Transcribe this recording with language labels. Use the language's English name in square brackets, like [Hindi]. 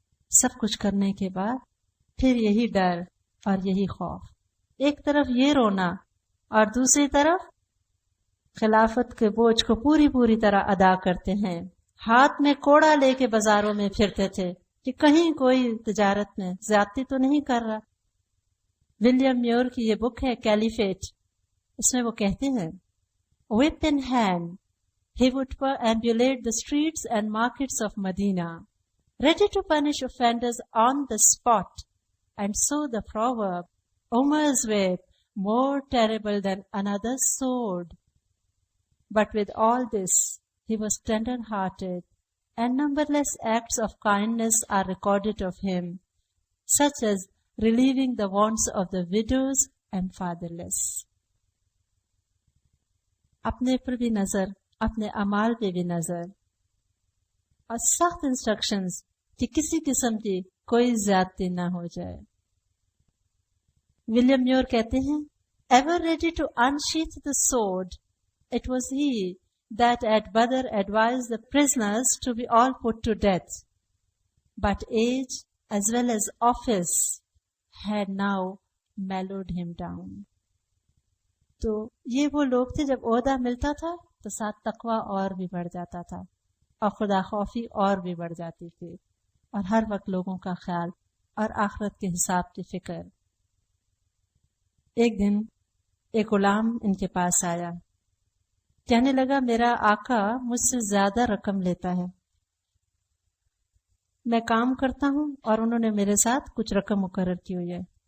[Urdu] سب کچھ کرنے کے بعد پھر یہی ڈر اور یہی خوف. ایک طرف یہ رونا اور دوسری طرف خلافت کے بوجھ کو پوری طرح ادا کرتے ہیں. ہاتھ میں کوڑا لے کے بازاروں میں پھرتے تھے کہ کہیں کوئی تجارت میں زیادتی تو نہیں کر رہا. ولیم میور کی یہ بک ہے کیلیفیٹ، اس میں وہ کہتے ہیں [English] whip in hand he would perambulate the streets and markets of Medina, ready to punish offenders on the spot, and so the proverb, Umar's whip more terrible than another's sword. But with all this, he was tender-hearted, and numberless acts of kindness are recorded of him, such as relieving the wants of the widows and fatherless. [Urdu] اپنے پر بھی نظر، اپنے اعمال پہ بھی نظر، اور سخت انسٹرکشنز کہ کسی قسم کی کوئی زیادتی نہ ہو جائے. ولیم میور کہتے ہیں [English] ever ready to unsheath the sword, it was he that at Badr advised the prisoners to be all put to death. But age as well as office had now mellowed him down. [Urdu] تو یہ وہ لوگ تھے جب عہدہ ملتا تھا تو ساتھ تقوی اور بھی بڑھ جاتا تھا اور خدا خوفی اور بھی بڑھ جاتی تھی اور ہر وقت لوگوں کا خیال اور آخرت کے حساب کی فکر. ایک دن ایک غلام ان کے پاس آیا، کہنے لگا میرا آقا مجھ سے زیادہ رقم لیتا ہے، میں کام کرتا ہوں اور انہوں نے میرے ساتھ کچھ رقم مقرر کی ہوئی ہے.